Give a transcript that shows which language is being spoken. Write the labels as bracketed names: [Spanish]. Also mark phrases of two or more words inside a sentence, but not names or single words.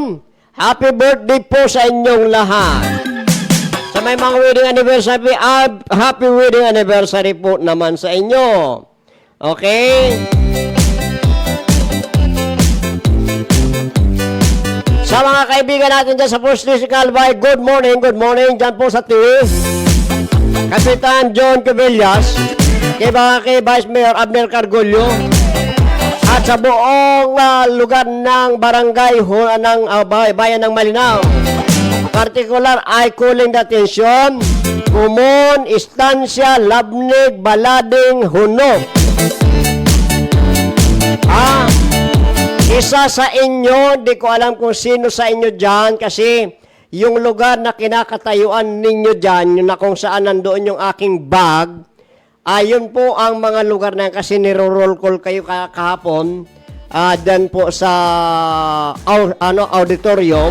[English] Happy birthday [Filipino] po sa inyong lahat. Sa may mga [English] wedding anniversary, happy wedding anniversary [Filipino] po naman sa inyo. Okay? Sa mga kaibigan natin dyan sa First District Albay, [English] good morning [Filipino] dyan po sa TV. Kapitan John Cabillas, kay Vice Mayor Abner Cargollo, at sa buong lugar ng barangay ng bayan ng Malinaw. Particular ay [English] calling the attention, [Filipino] Kumon, Estancia, Labnig, Balading, Hunok. Isa sa inyo, di ko alam kung sino sa inyo dyan kasi yung lugar na kinakatayuan ninyo dyan, yung na kung saan nandoon yung aking bag, ayun po ang mga lugar na yan kasi niro-roll call kayo kahapon dyan po sa auditorium.